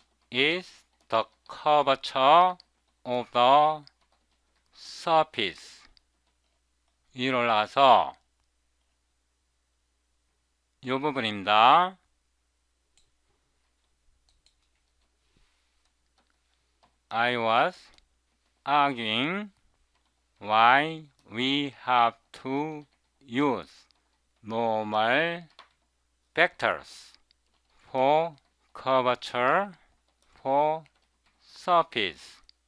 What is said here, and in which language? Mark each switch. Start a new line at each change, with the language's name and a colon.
English: is the curvature of the surface.
Korean: 위로 올라가서 이 부분입니다.
English: I was arguing why we have to use normal vectors for curvature for surface.